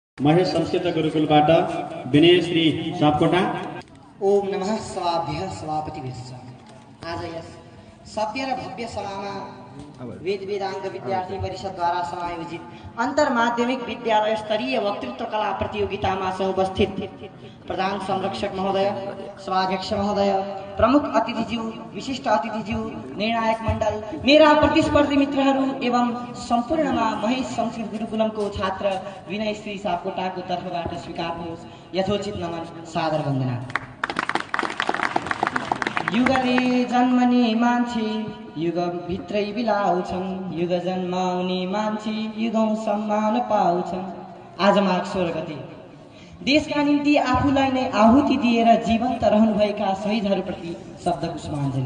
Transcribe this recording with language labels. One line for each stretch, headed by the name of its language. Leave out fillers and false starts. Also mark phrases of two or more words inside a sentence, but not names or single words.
Nepali: महेश संस्कृत गुरुकुलबाट विनय श्री सापकोटा।
Sanskrit: ओम नमः स्वाभ्यः स्वापतिभ्यश्च।
Nepali: आज यस सभ्य र भव्य सभामा वेद वेदांग विद्यार्थी परिषदद्वारा समायोजित अन्तर माध्यमिक विद्यालय स्तरीय वक्तृत्व कला प्रतियोगितामा उपस्थित प्रधान संरक्षक महोदय, सभाध्यक्ष महोदय, प्रमुख अतिथिज्यू, विशिष्ट अतिथिज्यू, निर्णायक मण्डल, मेरा प्रतिस्पर्धी मित्रहरू एवं सम्पूर्णमा महेश संस्कृत गुरुकुलमको छात्र विनय श्री सापकोटाको तर्फबाट स्वीकार्नुहोस् यथोचित नमन, सादर वन्दना। युगले जन्मने मान्छे युगभित्रै बिलाउँछन्, युग जन्माउने मान्छे युगौं सम्मान पाउँछन्। आज माघ 16 गते देशका निम्ति आफूलाई नै आहुति दिएर जीवन्त रहनुभएका शहीदहरूप्रति शब्द पुष्पाञ्जली।